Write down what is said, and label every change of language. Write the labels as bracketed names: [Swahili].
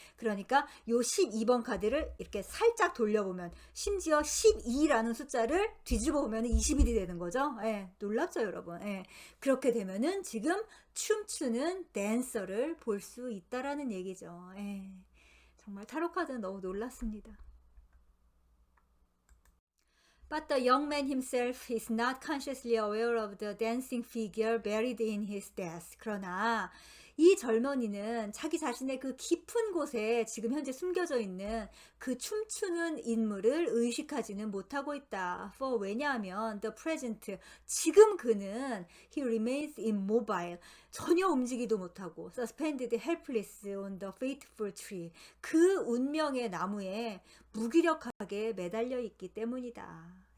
[Korean] 그러니까 요 12번 카드를 이렇게 살짝 돌려보면 심지어 12라는 숫자를 뒤집어 보면 21이 되는 거죠. 예. 놀랍죠, 여러분. 예. 그렇게 되면은 지금 춤추는 댄서를 볼 수 있다라는 얘기죠. 예. 정말 타로 카드는 너무 놀랐습니다. [English] But the young man himself is not consciously aware of the dancing figure buried in his desk. [Korean] 그러나 이 젊은이는 자기 자신의 그 깊은 곳에 지금 현재 숨겨져 있는 그 춤추는 인물을 의식하지는 못하고 있다. [English] For [Korean] 왜냐하면 [English] the present [Korean] 지금 그는 [English] he remains immobile [Korean] 전혀 움직이도 못하고 [English] suspended helpless on the fateful tree [Korean] 그 운명의 나무에 무기력하게 매달려 있기 때문이다.